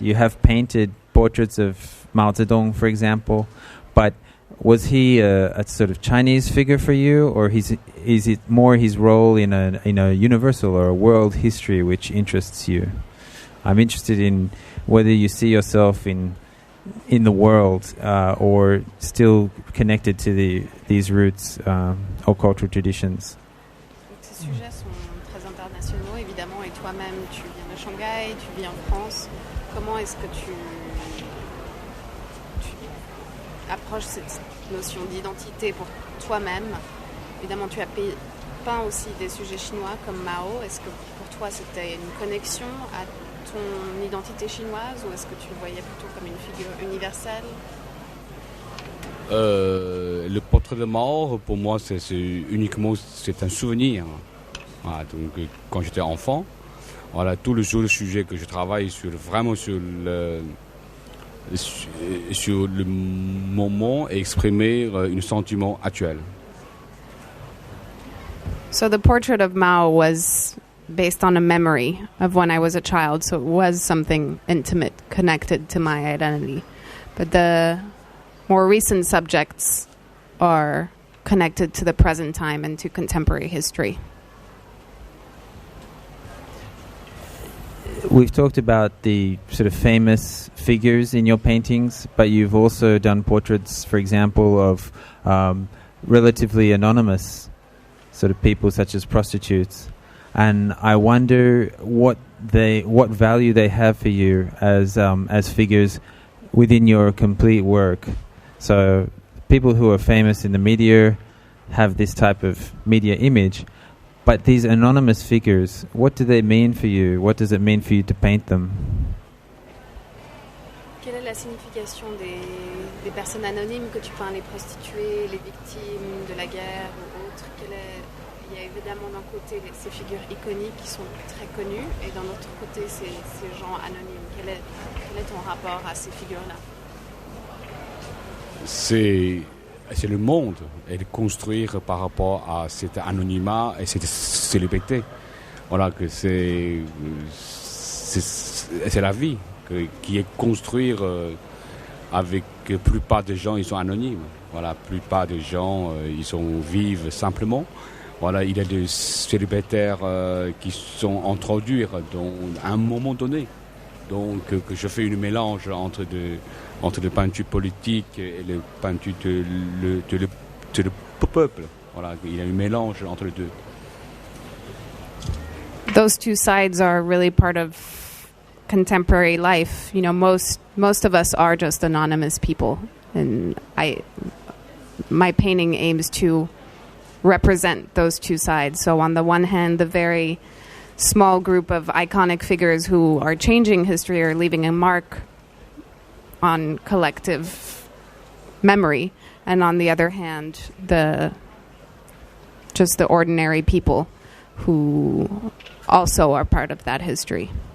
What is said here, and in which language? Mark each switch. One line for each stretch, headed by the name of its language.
English: You have painted portraits of Mao Zedong, for example, but was he a sort of Chinese figure for you, or is it more his role in a universal or a world history which interests you? I'm interested in whether you see yourself in the world or still connected to these roots or cultural traditions.
French: Ces sujets sont très internationaux, évidemment, et toi-même, tu viens de Shanghai, tu vis en France. Comment est-ce que tu approches cette notion d'identité pour toi-même? Évidemment, tu as peint aussi des sujets chinois comme Mao. Est-ce que pour toi, c'était une connexion à ton identité chinoise, ou est-ce que tu le voyais plutôt comme une figure universelle? Le portrait de Mao, pour moi, c'est un souvenir. Voilà, donc, quand j'étais enfant, voilà, tous les jours, le sujet que je travaille vraiment sur le moment et exprimer un sentiment actuel.
English: So the portrait of Mao was based on a memory of when I was a child, so it was something intimate, connected to my identity. But the more recent subjects are connected to the present time and to contemporary history. We've talked about the sort of famous figures in your paintings, but you've also done portraits, for example, of relatively anonymous sort of people such as prostitutes. And I wonder what value they have for you as figures within your complete work. So people who are famous in the media have this type of media image, but these anonymous figures, what do they mean for you? What does it mean for you to paint them?
French: Quelle est la signification des personnes anonymes que tu peins, les prostituées, les victimes de la guerre ou autres? Il y a évidemment d'un côté ces figures iconiques qui sont très connues et d'un autre côté ces gens anonymes. Quel est ton rapport à ces figures-là? C'est le monde et de construire par rapport à cet anonymat et cette célébrité. Voilà, que c'est la vie qui est construire avec la plupart des gens, ils sont anonymes. Voilà, la plupart des gens, vivent simplement. Voilà, il y a des célibataires qui sont introduits à un moment donné. Donc, que je fais un mélange entre les peintures politiques et les peintures de le peuple. Voilà, il y a un mélange entre les deux.
English: Those two sides are really part of contemporary life. You know, most of us are just anonymous people, and my painting aims to represent those two sides. So on the one hand, the very small group of iconic figures who are changing history or leaving a mark on collective memory, and on the other hand, the ordinary people who also are part of that history.